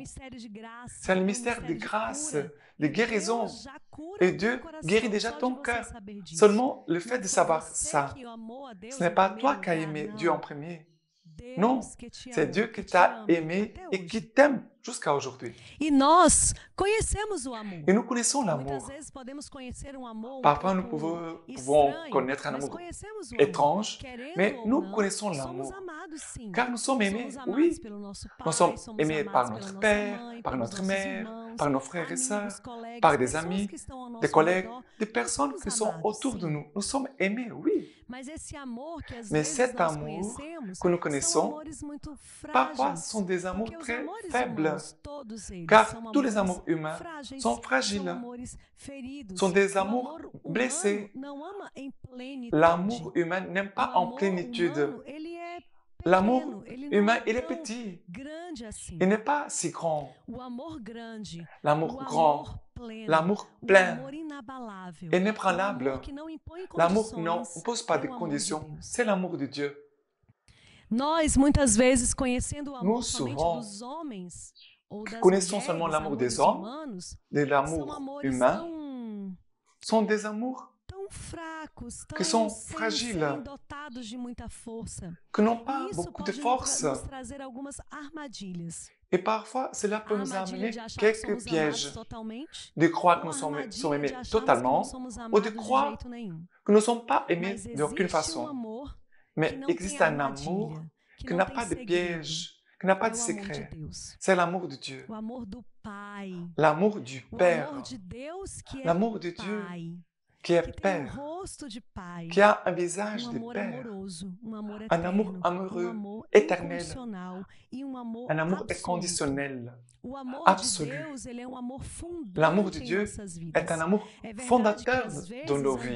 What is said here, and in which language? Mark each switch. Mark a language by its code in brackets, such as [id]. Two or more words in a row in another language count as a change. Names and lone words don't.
[fr] C'est un mystère de grâce, de guérison. Et Dieu guérit déjà ton cœur. Seulement le fait de savoir ça, ce n'est pas toi qui as aimé Dieu en premier. Non, c'est Dieu qui t'a aimé et qui t'aime jusqu'à aujourd'hui. [pt] E nós conhecemos o amor. [fr] Et nous connaissons [pt] Muitas [fr] l'amour. [pt] vezes podemos conhecer um amor [fr] Parfois, nous [pt] pouco [fr] pouvons [pt] estranho, [fr] connaître un [pt] mas [fr] amour [pt] conhecemos o [fr] étrange, [pt] amor. Querendo mais ou [fr] nous [pt] não, [fr] connaissons [pt] somos [fr] l'amour. [pt] amados sim. [fr] Car nous sommes aimés, [pt] Somos amados [fr] oui. [pt] pelo nosso [fr] Nous [pt] pai, [fr] sommes [pt] somos [fr] aimés [pt] amados [fr] par [pt] pela [fr] notre [pt] nossa [fr] père, [pt] mãe, [fr] par [pt] pelos [fr] notre [pt] nossos [fr] mère, [pt] irmãos, [fr] par nos frères et sœurs, [pt] amigos, colegas, [fr] par des [pt] pessoas [fr] amis, [pt] que estão ao [fr] des [pt] nosso [fr] collègues, [pt] redor. [fr] des [pt] Nós [fr] personnes [pt] somos [fr] qui sont [pt] amados, [fr] autour de [pt] sim. [fr] nous. Nous sommes aimés, oui. [pt] Mas esse amor que às [fr] Mais [pt] vezes [fr] cet [pt] nós [fr] amour [pt] conhecemos [fr] que nous [pt] são [fr] connaissons, [pt] amores muito [fr] parfois [pt] frágeis. [fr] sont des amours [pt] Porque os [fr] très [pt] amores [fr] faibles, [pt] humanos, todos eles, [fr] car [pt] são [fr] tous les [pt] amores [fr] amours humains [pt] frágeis, [fr] sont [pt] são [fr] fragiles, [pt] amores feridos. [fr] sont des [pt] O [fr] amours [pt] amor humano [fr] blessés. [pt] não ama em plenitude. [fr] L'amour humain n'aime [pt] O [fr] pas en [pt] amor [fr] plénitude. [pt] humano, ele é [fr] L'amour [pt] pequeno, ele não [fr] humain, [pt] é [fr] il est [pt] tão [fr] petit, [pt] grande assim. [fr] il n'est pas si grand. [pt] O amor grande, [fr] L'amour [pt] o [fr] grand, [pt] amor pleno, [fr] l'amour [pt] o [fr] plein, [pt] amor inabalável, o [fr] inébranlable, [pt] amor que não impõe [fr] l'amour [pt] condições, [fr] non, ne pose pas [pt] é [fr] de [pt] o amor de [fr] conditions, [pt] Deus. [fr] c'est l'amour de Dieu. [pt] Nós, muitas vezes, conhecendo o [fr] Nous, [pt] amor somente [fr] souvent, [pt] dos homens ou das [fr] connaissons seulement [pt] mulheres, [fr] l'amour [pt] amores [fr] des hommes, [pt] humanos, [fr] de [pt] são [fr] l'amour [pt] amores [fr] humain, sont des amours [pt] tão fracos, [fr] que [pt] tão [fr] sont [pt] sem [fr] fragiles, [pt] dotados de muita força. [fr] que n'ont [pt] E [fr] pas [pt] isso [fr] beaucoup de [pt] pode [fr] force. [pt] nos trazer algumas armadilhas. [fr] Et parfois, cela [pt] A [fr] peut nous [pt] armadilha [fr] amener [pt] de achar que [fr] quelques [pt] somos amados [fr] pièges, [pt] totalmente, [fr] de croire que [pt] ou [fr] nous [pt] a [fr] sommes [pt] armadilha de [fr] aimés [pt] acharmos que não [fr] totalement, [pt] somos [fr] ou de [pt] amados de [fr] croire [pt] jeito nenhum. [fr] que nous ne sommes pas aimés [pt] Mas [fr] d'aucune [pt] existe um [fr] façon. [pt] amor que [fr] Mais [pt] não tem [fr] existe un amour [pt] armadilha, que [fr] qui [pt] não [fr] n'a [pt] tem [fr] pas de [pt] segredo. [fr] piège, qui n'a pas [pt] É [fr] de [pt] o amor de [fr] secret. [pt] Deus, [fr] C'est l'amour de Dieu, [pt] o amor do Pai, [fr] l'amour du [pt] o [fr] Père, [pt] amor de Deus que é [fr] l'amour de Dieu [pt] Pai. [fr] qui est Père, qui a un visage de Père, un amour amoureux, éternel, un amour inconditionnel, absolu. L'amour de Dieu est un amour fondateur dans nos vies.